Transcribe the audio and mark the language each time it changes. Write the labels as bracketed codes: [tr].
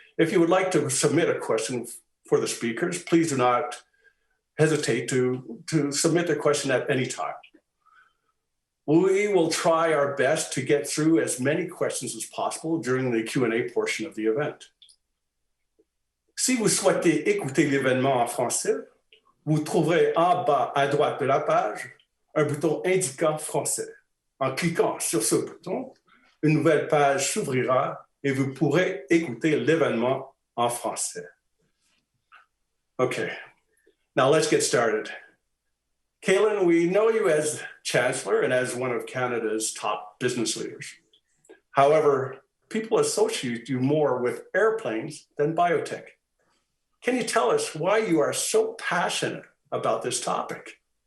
[en] If you would like to submit a question for the speakers, please do not hesitate to submit a question at any time. We will try our best to get through as many questions as possible during the Q&A portion of the event. [fr] Si vous souhaitez écouter l'événement en français, vous trouverez en bas à droite de la page un bouton indiquant français. En cliquant sur ce bouton, une nouvelle page s'ouvrira et vous pourrez écouter l'événement en français. [en] Okay, now let's get started. Kaylin, we know you as Chancellor and as one of Canada's top business leaders. However, people associate you more with airplanes than biotech. Can you tell us why you are so passionate about this topic?